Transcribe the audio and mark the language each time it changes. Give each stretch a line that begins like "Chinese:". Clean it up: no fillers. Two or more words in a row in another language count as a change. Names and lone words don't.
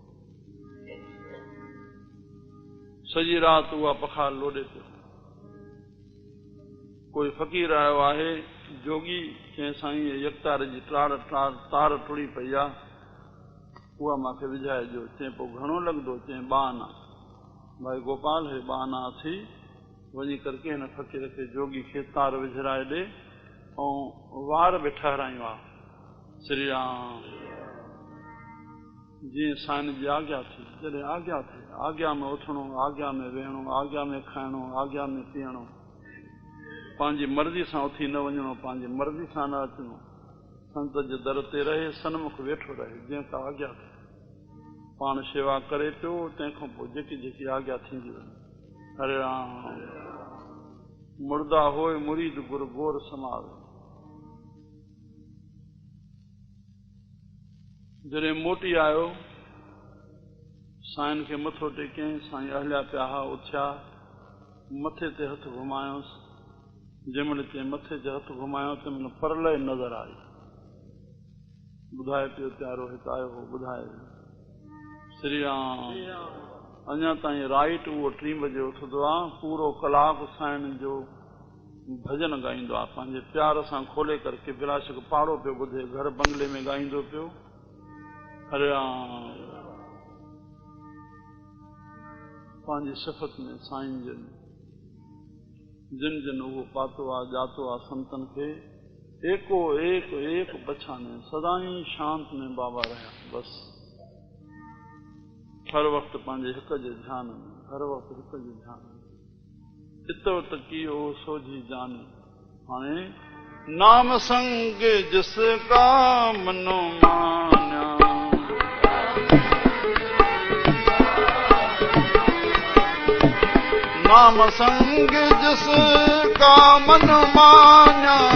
Sindhi: सॼी राति उहा पखाल लोॾे पियो। कोई फ़क़ीर आयो आहे, जोगी चई साईं यकतार जी तार टुड़ी पई आहे, उहा मूंखे विझाइजो। चई पोइ घणो लॻंदो? चई ॿाना। भाई गोपाल हे ॿाना थी वञी करके हिन फ़क़ीर खे जोगी खे तार विझराए ॾे ऐं वार बि ठहरायूं आहे। श्री राम। जीअं साईं जी आज्ञा थी। जॾहिं आज्ञा थी, आज्ञा में उथणो, आज्ञा में वेहणो, आज्ञा में खाइणो, आज्ञा में पीअणो। पंहिंजी मर्ज़ी सां उथी न वञणो, पंहिंजी मर्ज़ी सां न अचणो। संत जे दर ते रहे, सन्मुख वेठो रहे। जंहिं का आज्ञा थी पाण शेवा करे पियो, तंहिंखां पोइ जेकी जेकी आज्ञा थींदी वञे। हरे राम।
Punjabi: ਮੁਰਦਾ ਹੋਏ ਮੁਰੀਦ ਗੁਰ ਗੋਰ ਸਮਾਵੇ।
Sindhi: जॾहिं मोटी आयो, साईं खे मथो टेकियईं। साईं हलिया पिया उथिया, मथे ते हथ घुमायोसि। जंहिंमहिल चई मथे ते हथ घुमायो तंहिंमहिल परलय नज़र आई। ॿुधाए पियो प्यारो हिते आयो हो, ॿुधाए श्री राम। अञा ताईं राइट उहो 3 बजे उथंदो आहे, पूरो कलाकु साईं जो भजन ॻाईंदो आहे, पंहिंजे प्यार सां खोले करके विलासक पाड़ो पियो ॿुधे, घर बंगले में ॻाईंदो पियो। हरे राम। पंहिंजी सिफ़त में साईं जिन जिन उहो पातो आहे, ॼातो आहे संतन खे,
Punjabi: ਏਕੋ ਏਕ ਏਕ ਪਛਾਨੇ,
Sindhi: सदाई शांत में बाबा रहिया। बस हर वक्त पंहिंजे हिक जे ध्यान में, हर वक्त हिक जे ध्यान में।
Punjabi: ਚਿਤਵ ਤਕੀ ਓ ਸੋਝੀ ਜਾਨੇ। ਹਾਣੇ ਨਾਮ ਸੰਗ ਜਿਸਕਾ ਮਨੋ ਮਾਨਿਆ, ਨਾਮ ਸੰਗ ਜਿਸਕਾ ਮਨ ਮਾਨਿਆ,